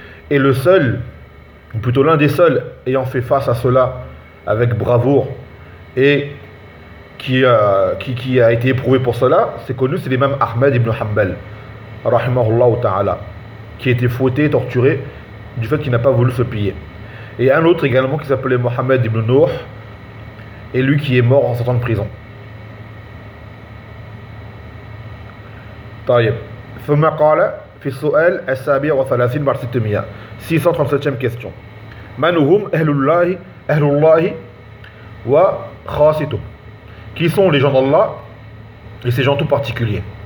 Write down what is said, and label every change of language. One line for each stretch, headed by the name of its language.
French: Et le seul, ou plutôt l'un des seuls, ayant fait face à cela avec bravoure, et qui a été éprouvé pour cela, c'est connu, c'est l'imam Ahmed ibn Hanbal, rahimahullah ta'ala, qui a été fouetté, torturé, du fait qu'il n'a pas voulu se plier. Et un autre également qui s'appelait Mohamed ibn Nour, et lui qui est mort en sortant de prison.
Arabic: طيب ثم قال في السؤال السابع وثلاثين بعد ستمية
French: 637e question.
Arabic: من هم أهل الله وخاصته؟
French: Qui sont les gens d'Allah et ces gens tout particuliers?